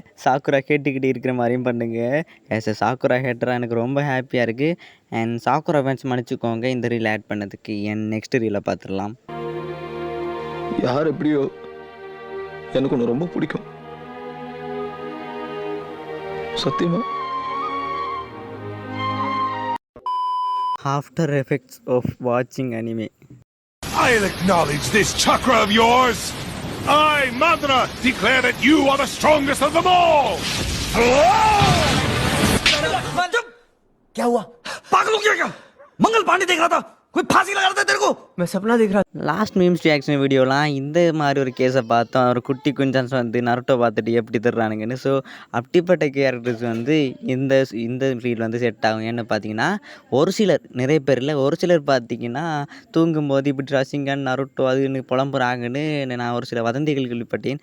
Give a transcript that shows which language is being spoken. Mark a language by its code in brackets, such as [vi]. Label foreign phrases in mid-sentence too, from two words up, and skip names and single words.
[ta] சாக்குரா கேட்டுக்கிட்டு இருக்கிற மாதிரியும் பண்ணுங்கள். [en] as a Sakura hater [ta] எனக்கு ரொம்ப ஹாப்பியாக இருக்குது. [en] and Sakura fans [ta] மன்னிச்சுக்கோங்க இந்த [en] reel add [ta] பண்ணதுக்கு. என் [en] next reel [ta] பார்த்துடலாம். யார் எப்படியோ எனக்கு ஒன்று ரொம்ப பிடிக்கும் சத்தியமா. [en] After effects of watching anime. I'll acknowledge this chakra of yours. I, Madra, declare that you are the strongest of them all. [hi] क्या हुआ? पागल हो गया क्या? मंगल पांडे देख रहा था, कोई फांसी लगा रहा था तेरे को? मैं सपना देख रहा. [en] last memes reaction videos [ta] இந்த மாதிரி ஒரு கேஸை பார்த்தோம். ஒரு குட்டி குஞ்சான்ஸ் வந்து நருட்டோ பார்த்துட்டு எப்படி தர்றானுங்கன்னு. ஸோ அப்படிப்பட்ட கேரக்டர்ஸ் வந்து இந்த ரீல் வந்து செட் ஆகும். ஏன்னு பார்த்தீங்கன்னா ஒரு சிலர், நிறைய பேர் இல்லை, ஒரு சிலர் பார்த்தீங்கன்னா தூங்கும்போது இப்படி ரசிங்கன் நருட்டோ அதுன்னு புலம்புறாங்கன்னு நான் ஒரு சில வதந்திகள் கேள்விப்பட்டேன்.